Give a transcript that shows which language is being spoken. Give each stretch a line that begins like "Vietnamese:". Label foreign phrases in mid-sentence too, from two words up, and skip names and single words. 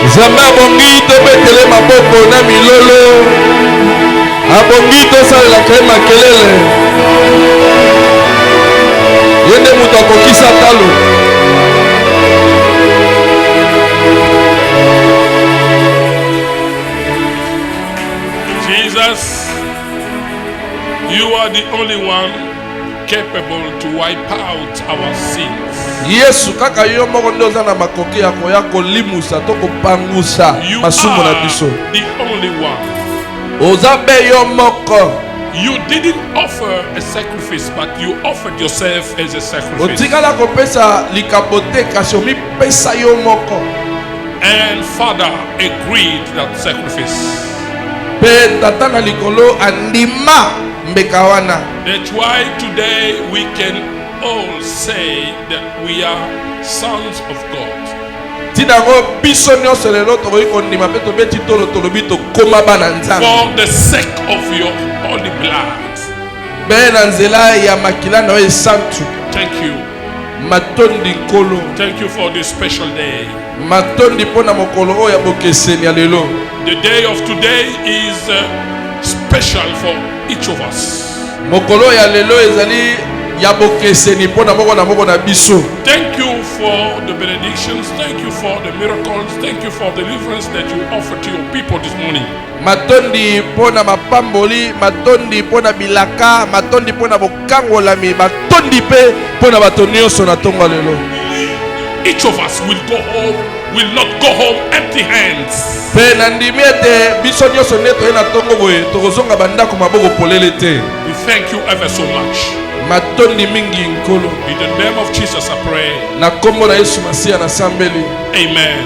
Lingala: Nzambe abongi tobetele maboko na milolo. Abongi tosalelaka ye makelele. Ye nde moto akokisa talo.
English: Jesus, you are the only one capable to wipe out our sins.
Lingala: Yesu kaka yo moko nde oza na makoki ya koya kolimusa to kopangusa masumu na biso.
English: The only one.
Lingala: Oza be yo moko.
English: You didn't offer a sacrifice, but you offered yourself as a sacrifice.
Lingala: Otikala kopesa likabote kasi omipesa yo moko.
English: And Father agreed that sacrifice.
Lingala: Pe tata na likolo andima mbeka wana.
English: That's why today we can all say that we are sons of God.
Lingala: Tidango biso nyonso lelo tokoki kondima pe tobeti tolo tolobi tokoma bana nzambe.
English: For the sake of your holy blood.
Lingala: Be na nzela ya makila na yo esantu.
English: Thank you.
Lingala: Matondi nkolo.
English: Thank you for this special day.
Lingala: Matondi pona mokolo oyo ya bokeseni ya lelo.
English: The day of today is special for each of us.
Lingala: Mokolo ya lelo ezali ya bokeseni pona moko na biso.
English: Thank you for the benedictions. Thank you for the miracles. Thank you for deliverance that you offer to your people this morning.
Lingala: Matondi pona mapamboli, matondi pona bilaka, matondi pona bokangolami, matondi pe pona bato nyonso na tongo lelo.
English: Each of us will not go home empty hands.
Lingala: Pe nandimi ete biso nyonso nde toye na tongo boye tokozonga bandako maboko polele te.
English: We thank you ever so much.
Lingala: Matondi mingi nkolo.
English: In the name of Jesus I pray.
Lingala: Na kombo na Yesu Masiya na sambeli. Amen.